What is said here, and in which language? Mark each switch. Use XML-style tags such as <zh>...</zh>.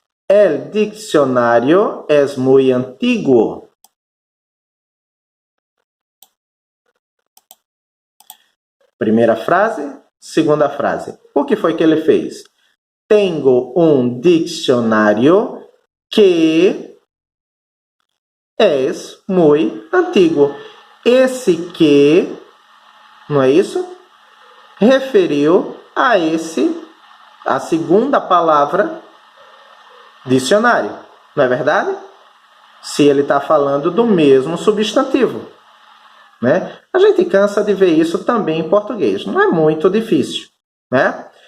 <es>El diccionario es muy antiguo.</es> <pt>Primeira frase, segunda frase. O que foi que ele fez?</pt> <es>Tengo um dicionário que es muy antiguo.</es> <pt>Esse que, não é isso? Referiu a a segunda palavra, dicionário. Não é verdade? Se ele está falando do mesmo substantivo, né? A gente cansa de ver isso também em português. Não é muito difícil, né?</pt>